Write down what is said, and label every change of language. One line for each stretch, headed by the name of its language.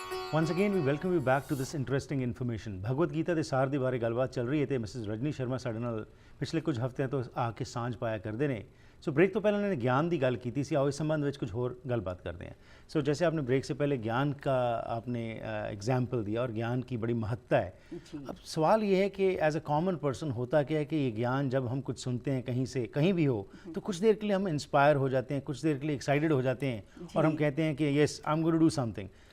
English: Once again, we welcome you back to this interesting information.
Punjabi: Bhagavad Gita ਦੇ ਸਾਰ ਦੇ ਬਾਰੇ ਗੱਲਬਾਤ ਚੱਲ ਰਹੀ ਹੈ ਤੇ ਮਿਸਿਸ ਰਜਨੀ ਸ਼ਰਮਾ ਸਾਡੇ ਨਾਲ ਪਿਛਲੇ ਕੁਝ ਹਫ਼ਤਿਆਂ ਤੋਂ ਆ ਕੇ ਸਾਂਝ ਪਾਇਆ ਕਰਦੇ ਨੇ।
Hindi: सो ब्रेक तो पहले उन्होंने ज्ञान की गल की थी, आओ इस संबंध में कुछ होर गलबात करते हैं। सो जैसे आपने ब्रेक से पहले ज्ञान का आपने एग्जाम्पल दिया और ज्ञान की बड़ी महत्ता है। अब सवाल ये है कि
English: as a common person
Hindi: होता क्या है कि ये ज्ञान जब हम कुछ सुनते हैं कहीं से कहीं भी हो तो कुछ देर के लिए हम इंस्पायर हो जाते हैं, कुछ देर के लिए एक्साइटेड हो जाते हैं और हम कहते हैं कि
English: Yes I am going to do something.